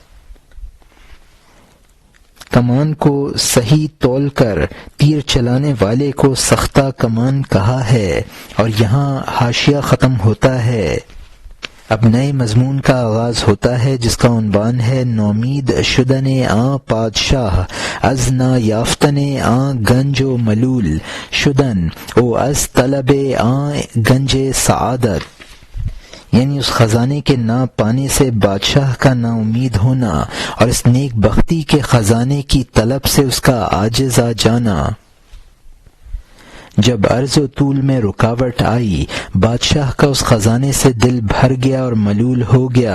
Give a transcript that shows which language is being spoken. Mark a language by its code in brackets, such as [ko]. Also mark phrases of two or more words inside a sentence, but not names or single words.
[ur] کمان کو صحیح تول کر تیر چلانے والے کو سختہ کمان کہا ہے۔ اور یہاں حاشیہ ختم ہوتا ہے۔ اب نئے مضمون کا آغاز ہوتا ہے جس کا عنوان ہے [fa] نومید شدن آں پادشاہ از نا یافتن آں گنج و ملول شدن او از طلب آں گنج سعادت، [ur] یعنی اس خزانے کے نہ پانے سے بادشاہ کا نا امید ہونا اور اس نیک بختی کے خزانے کی طلب سے اس کا عاجز آ جانا۔ جب عرض و طول میں رکاوٹ آئی، بادشاہ کا اس خزانے سے دل بھر گیا اور ملول ہو گیا۔